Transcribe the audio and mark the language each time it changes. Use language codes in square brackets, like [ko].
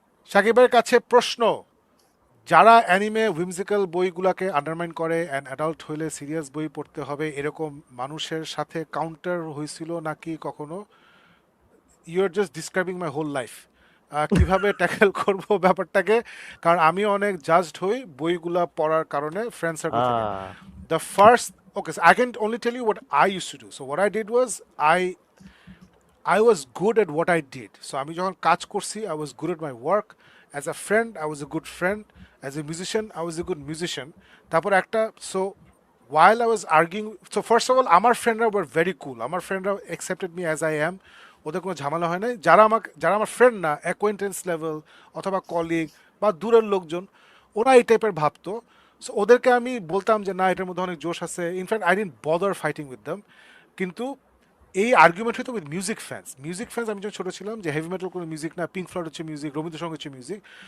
[bn] সাকিবের কাছে প্রশ্ন, যারা অ্যানিমে উইমজিক্যাল বইগুলাকে আন্ডারমাইন করে অ্যান্ড অ্যাডাল্ট হইলে সিরিয়াস বই পড়তে হবে, এরকম মানুষের সাথে কাউন্টার হয়েছিল নাকি কখনো? [en] You are just describing my whole life. [bn] কিভাবে ট্যাকেল করবো ব্যাপারটাকে, কারণ আমি অনেক জাজড হই বইগুলা পড়ার কারণে ফ্রেন্ড সার্কেল থেকে। [en] The first, okay, so I can only tell you what I used to do. So what I did was I was good at what I did. So [bn] আমি যখন কাজ করছি [en] I was good at my work. As a friend I was a good friend. As a musician I was a good musician. [bn] তারপর একটা, [en] so while I was arguing, so first of all [bn] আমার ফ্রেন্ডরা [en] were very cool. আমার ফ্রেন্ডরা accepted me as I am. [bn] ওদের কোনো ঝামেলা হয় নাই। যারা আমার ফ্রেন্ড না, অ্যাকোয়েন্টেন্স লেভেল অথবা কলিগ বা দূরের লোকজন, ওরা এই টাইপের ভাবতো। সো ওদেরকে আমি বলতাম যে না, এটার মধ্যে অনেক জোশ আছে। [en] In fact I didn't bother fighting with them. [bn] কিন্তু এই আর্গুমেন্ট হতো [en] with music fans [bn] আমি যখন ছোটো ছিলাম যে হেভি মেটাল কোনো মিউজিক না, পিঙ্ক ফ্লয়েড হচ্ছে মিউজিক, রবীন্দ্রসঙ্গীত হচ্ছে মিউজিক।